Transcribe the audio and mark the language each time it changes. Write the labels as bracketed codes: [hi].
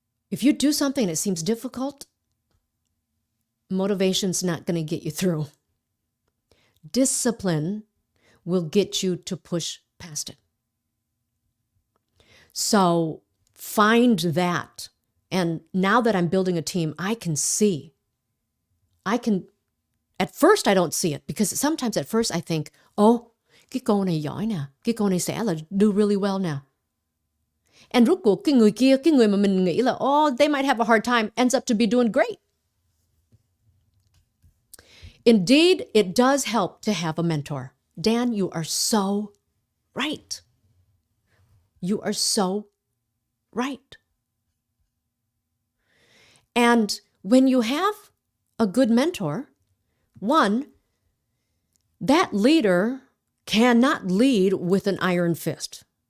[en] If you do something that seems difficult, motivation's not going to get you through. Discipline will get you to push past it. So find that. And now that I'm building a team, I can see. At first, I don't see it because sometimes at first I think, [vi] cái cô này giỏi nè, cái cô này sẽ là [en] do really well [vi] nè. [en] And [vi] rốt cuộc cái người mà mình nghĩ là, [en] they might have a hard time, ends up to be doing great. Indeed, it does help to have a mentor. Dan, you are so right. You are so right. And when you have a good mentor, one, that leader cannot lead with an iron fist.